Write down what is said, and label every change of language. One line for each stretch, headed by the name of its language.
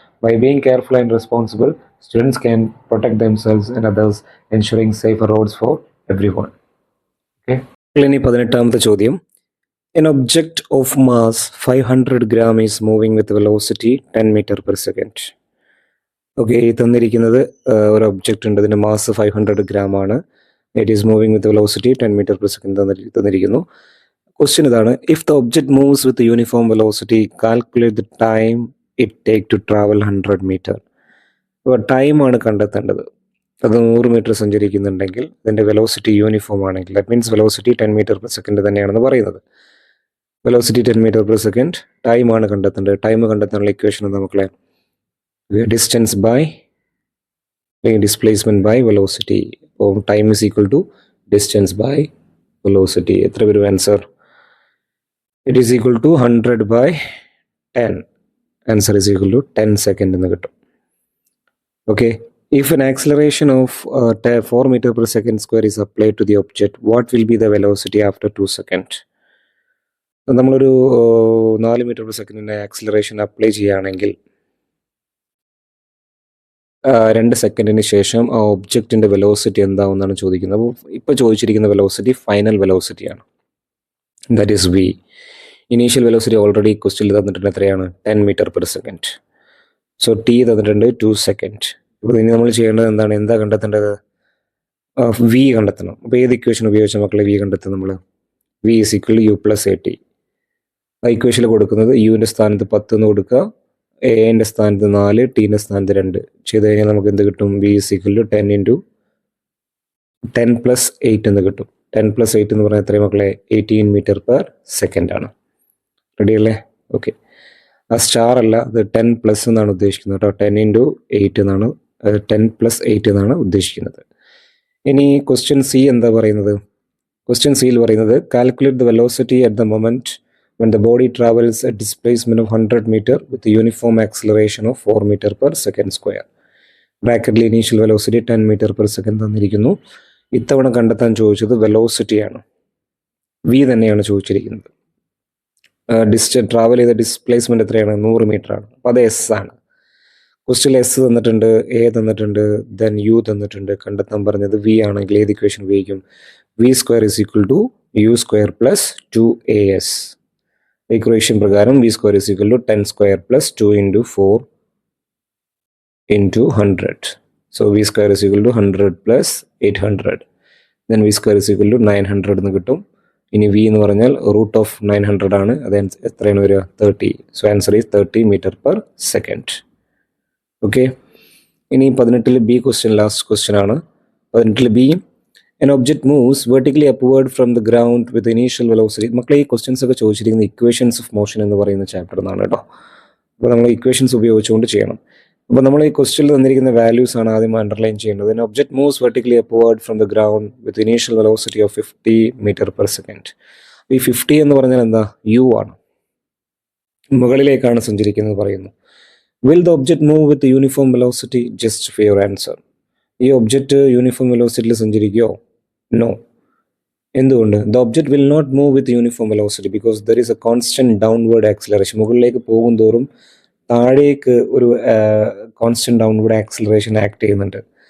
English: By being careful and responsible, students can protect themselves and others, ensuring safer roads for everyone. Okay.
Malayalam: ഇനി 18ാമത്തെ ചോദ്യം.
English: An object of mass 500 gram is moving with velocity 10 meter per second.
Malayalam: Okay, ഈ തന്നിരിക്കുന്നത് ഒരു object ഉണ്ട്, ഇതിൻ്റെ mass 500 gram ആണ്.
English: it is moving with velocity 10 meter per second
Malayalam: തന്നിരിക്കുന്നു. Question ഇതാണ്:
English: If the object moves with uniform velocity calculate the time it take to travel 100 meter.
Malayalam: അപ്പോൾ ടൈമാണ് കണ്ടെത്തേണ്ടത്. അത് 100 meter സഞ്ചരിക്കുന്നുണ്ടെങ്കിൽ അതിൻ്റെ വെലോസിറ്റി യൂണിഫോം ആണെങ്കിൽ, that means velocity 10 meter per second തന്നെയാണെന്ന് പറയുന്നത്. വെലോസിറ്റി 10 meter per second, ടൈമാണ് കണ്ടെത്തേണ്ടത്. ടൈം കണ്ടെത്താനുള്ള ഇക്വേഷൻ എന്താ മക്കളെ?
English: Distance by displacement by velocity. അപ്പോൾ time is equal to distance by velocity.
Malayalam: എത്ര വരും answer?
English: It is equal to 100/10. Answer is equal to 10 seconds
Malayalam: എന്ന് കിട്ടും.
English: Okay, if an acceleration of 4 meter per second square is applied to the object, what will be the velocity after 2 seconds?
Malayalam: നമ്മളൊരു 4 meter per second acceleration apply ചെയ്യുകയാണെങ്കിൽ 2 സെക്കൻഡിന് ശേഷം ആ ഒബ്ജക്റ്റിൻ്റെ velocity എന്താവുമെന്നാണ് ചോദിക്കുന്നത്. അപ്പോൾ ഇപ്പോൾ ചോദിച്ചിരിക്കുന്ന velocity final വെലോസിറ്റിയാണ്, that is V. Initial velocity already ക്വസ്റ്റ്യനിൽ തന്നിട്ടുണ്ട്, എത്രയാണ്? 10 meter per second. So T തന്നിട്ടുണ്ട് 2 seconds. ഇപ്പോൾ ഇനി നമ്മൾ ചെയ്യേണ്ടത് എന്താണ്? എന്താ കണ്ടെത്തേണ്ടത്? വി കണ്ടെത്തണം. അപ്പോൾ ഏത് ഇക്വേഷൻ ഉപയോഗിച്ച മക്കളെ വി കണ്ടെത്തും നമ്മൾ?
English: V is equal U plus A T.
Malayalam: ആ ഇക്വേഷനിൽ കൊടുക്കുന്നത് യുവിൻ്റെ സ്ഥാനത്ത് 10 എന്ന് കൊടുക്കുക, എൻ്റെ സ്ഥാനത്ത് 4, ടീൻ്റെ സ്ഥാനത്ത് 2 ചെയ്ത് കഴിഞ്ഞാൽ നമുക്ക് എന്ത് കിട്ടും?
English: V is equal to 10 × 10 + 8
Malayalam: എന്ന് കിട്ടും. 10 + 8 എന്ന് പറഞ്ഞാൽ എത്രയും മക്കളെ?
English: 18 meter per second ആണ്.
Malayalam: റെഡി അല്ലേ? ഓക്കെ, ആ സ്റ്റാർ അല്ല, അത് 10+ എന്നാണ് ഉദ്ദേശിക്കുന്നത് കേട്ടോ. 10 × 8 എന്നാണ്, 10 + 8 എന്നാണ് ഉദ്ദേശിക്കുന്നത്. ഇനി ക്വസ്റ്റ്യൻ സി എന്താ പറയുന്നത്? ക്വസ്റ്റ്യൻ സിയിൽ പറയുന്നത്
English: Calculate the velocity at the moment when the body travels at displacement of 100 meter with a uniform acceleration of 4 meter per second square.
Malayalam: ബ്രാക്കറ്റിൽ initial velocity 10 meter per second തന്നിരിക്കുന്നു. ഇത്തവണ കണ്ടെത്താൻ ചോദിച്ചത് വെലോസിറ്റിയാണ്, V തന്നെയാണ് ചോദിച്ചിരിക്കുന്നത്. ട്രാവൽ ചെയ്ത ഡിസ്പ്ലേസ്മെൻറ്റ് എത്രയാണ്? 100 meter ആണ്. അപ്പോൾ അത് എസ് ആണ്. ക്വസ്റ്റ്യൻ എസ് തന്നിട്ടുണ്ട്, എ തന്നിട്ടുണ്ട്, ദെൻ യു തന്നിട്ടുണ്ട്. കണ്ടെത്താൻ പറഞ്ഞത് വി ആണെങ്കിൽ ഏത് ഇക്വേഷൻ ഉപയോഗിക്കും?
English: V square is equal to U square plus 2as.
Malayalam: Equation പ്രകാരം
English: V square is equal to 10 square plus 2 × 4 × 100. So V square is equal to 100 + 800. Then V square is equal to 900
Malayalam: എന്ന് കിട്ടും. ഇനി V എന്ന് പറഞ്ഞാൽ √900 ആണ്. അത് എത്രയാണ് വരിക? 30.
English: So answer is 30 meter per second. Okay,
Malayalam: ഇനി 18 ബി ക്വസ്റ്റ്യൻ, ലാസ്റ്റ് ക്വസ്റ്റ്യൻ ആണ്.
English: 18 B, an object moves vertically upward from the ground with initial velocity.
Malayalam: മക്കളെ ഈ ക്വസ്റ്റ്യൻസ് ഒക്കെ ചോദിച്ചിരിക്കുന്നത് ഇക്വേഷൻസ് ഓഫ് മോഷൻ എന്ന് പറയുന്ന ചാപ്റ്റർ എന്നാണ് കേട്ടോ. അപ്പോൾ നമ്മൾ ഇക്വേഷൻസ് ഉപയോഗിച്ചുകൊണ്ട് ചെയ്യണം. അപ്പോൾ നമ്മൾ ഈ ക്വസ്റ്റ്യനിൽ തന്നിരിക്കുന്ന വാല്യൂസ് ആണ് ആദ്യം അണ്ടർലൈൻ ചെയ്യേണ്ടത്.
English: an object moves vertically upward from the ground with initial velocity of 50 meter per second.
Malayalam: ഈ 50 എന്ന് പറഞ്ഞാൽ എന്താ? യു ആണ്, മുകളിലേക്കാണ് സഞ്ചരിക്കുന്നത് പറയുന്നു.
English: will the object move with uniform velocity? just for your answer.
Malayalam: ഈ ഒബ്ജക്റ്റ് യൂണിഫോം വെലോസിറ്റിയിൽ സഞ്ചരിക്കുകയോ? നോ. എന്തുകൊണ്ട്?
English: The object will not move with uniform velocity because there is a constant downward acceleration.
Malayalam: മുകളിലേക്ക് പോകും തോറും താഴേക്ക് ഒരു കോൺസ്റ്റന്റ് ഡൗൺവേർഡ് ആക്സിലറേഷൻ ആക്ട് ചെയ്യുന്നുണ്ട്.